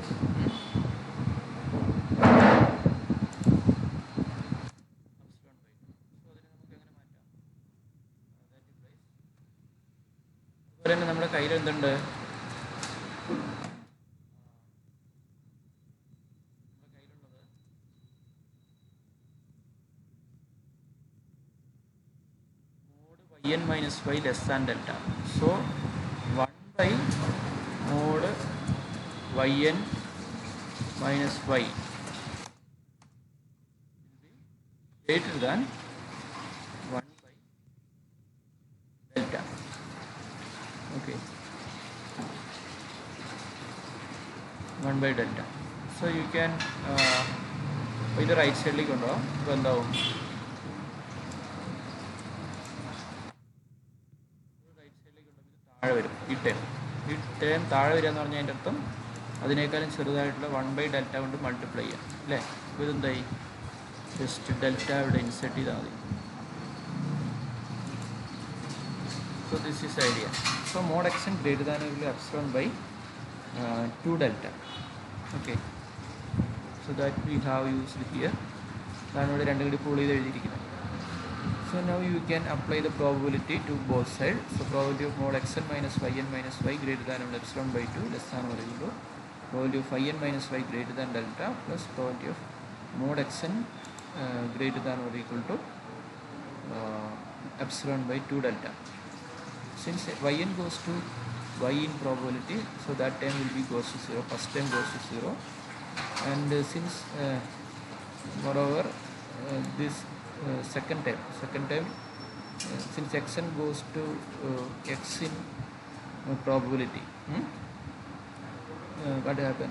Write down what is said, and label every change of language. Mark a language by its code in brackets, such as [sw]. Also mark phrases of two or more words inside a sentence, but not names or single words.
[ml] അതുപോലെ തന്നെ നമ്മുടെ കയ്യിൽ എന്തുണ്ട്? [en] n minus y less than delta. So 1 by mod yn minus y will be greater than 1 by delta. Okay, 1 by delta. So you can [ml] ഇത് റൈറ്റ് സൈഡിലേക്ക് ഉണ്ടോ? അപ്പോൾ എന്താവും? താഴെ വരും. ഈ ടേം താഴെ വരിക എന്ന് പറഞ്ഞാൽ അതിൻ്റെ അർത്ഥം അതിനേക്കാളും ചെറുതായിട്ടുള്ള 1 by ഡെൽറ്റ കൊണ്ട് മൾട്ടിപ്ലൈ ചെയ്യാം അല്ലേ. അപ്പോൾ ഇതെന്തായി? [en] just delta [ml] ഇവിടെ ഇൻസെർട്ട് ചെയ്താൽ മതി. [en] So this is idea. So mod xn greater than or equal to epsilon by 2 delta. Okay, so that we have used here. [ml] അതാണ് ഇവിടെ രണ്ടും കൂടി പൂൾ ചെയ്ത് എഴുതിയിരിക്കുന്നത്. [en] So now you can apply the probability to both sides. So probability of mod xn minus yn minus y greater than or equal to epsilon by 2 less than or equal to probability of yn minus y greater than delta plus probability of mod xn greater than or equal to epsilon by 2 delta. Since yn goes to y in probability, so that term will be goes to 0, first term goes to 0, and since moreover this second term since xn goes to x in probability, what happens?